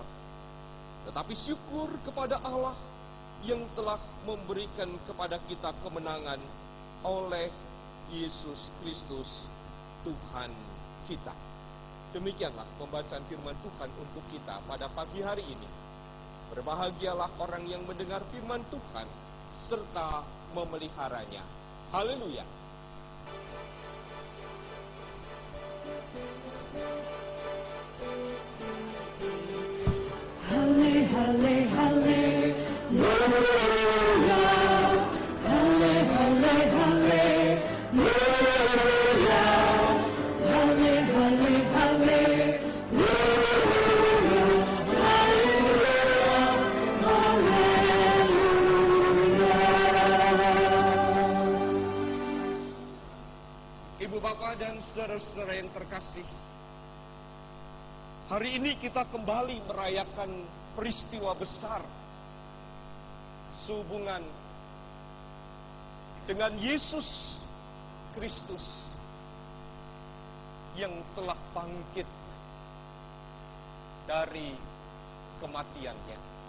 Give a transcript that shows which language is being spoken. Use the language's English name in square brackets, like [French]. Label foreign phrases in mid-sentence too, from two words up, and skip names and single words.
[Indonesian] Tetapi syukur kepada Allah yang telah memberikan kepada kita kemenangan oleh Yesus Kristus Tuhan kita. Demikianlah pembacaan firman Tuhan untuk kita pada pagi hari ini. Berbahagialah orang yang mendengar firman Tuhan serta memeliharanya. Haleluya. Halle, halle, halleluya. Halle, halle, halleluya. Halle, halle, halleluya. Ibu bapak dan saudara-saudara yang terkasih, hari ini kita kembali merayakan peristiwa besar sehubungan dengan Yesus Kristus yang telah bangkit dari kematiannya.